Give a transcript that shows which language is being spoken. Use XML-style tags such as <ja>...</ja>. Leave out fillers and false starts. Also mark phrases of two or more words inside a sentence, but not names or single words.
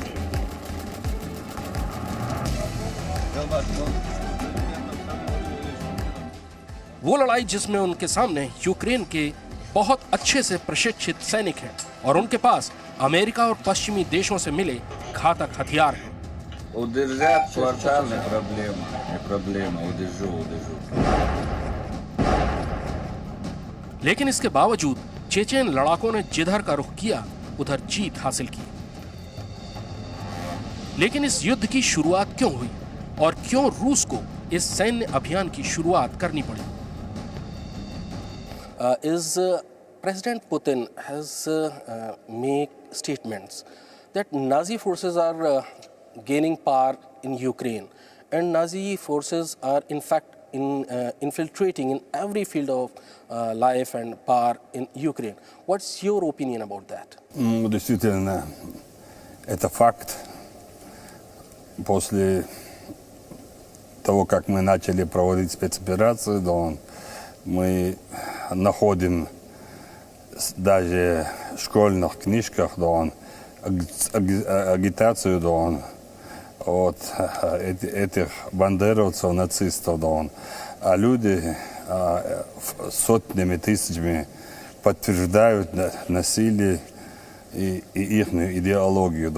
<hi>वो लड़ाई जिसमें उनके सामने यूक्रेन के बहुत अच्छे से प्रशिक्षित सैनिक हैं और उनके पास अमेरिका और पश्चिमी देशों से मिले घातक हथियार हैं।</hi> <ru>Удержать квартал не проблема, удержу.</ru> <hi>लेकिन इसके बावजूद चेचेन लड़ाकों ने जिधर का रुख किया उधर जीत हासिल की। लेकिन इस युद्ध की शुरुआत क्यों हुई और क्यों रूस को इस सैन्य अभियान की शुरुआत करनी पड़ी?</hi> <en>President Putin has made statements that Nazi forces are gaining power in Ukraine, and Nazi forces are in fact infiltrating in every field of life and power in Ukraine. What's your opinion about that?</en> <ru>Действительно, это факт. После того, как мы начали проводить спецоперацию, мы находим даже в школьных книжках агитацию от этих бандеровцев, нацистов, а люди сотнями, тысячами подтверждают насилие и их идеологию.</ru>